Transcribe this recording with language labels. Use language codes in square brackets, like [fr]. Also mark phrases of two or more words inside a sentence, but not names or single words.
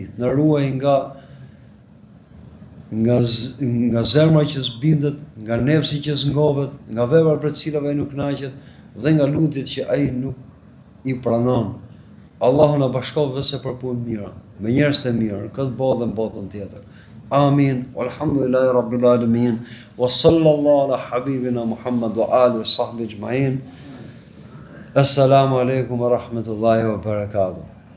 [sq] Na ruaj nga zemra që s'bindet, nga nefsi që s'ngohet, nga veprat për të cilave ai nuk kënaqet dhe nga lutjet që ai nuk I pranon. Allahu na bashkoft vetëm për punë mira, me njerëz të mirë, këtë botë dhe në botën tjetër. Amin. [ar] والحمد لله رب العالمين. وصلى الله على حبيبنا محمد وآله وصحبه أجمعين. السلام عليكم ورحمة الله وبركاته.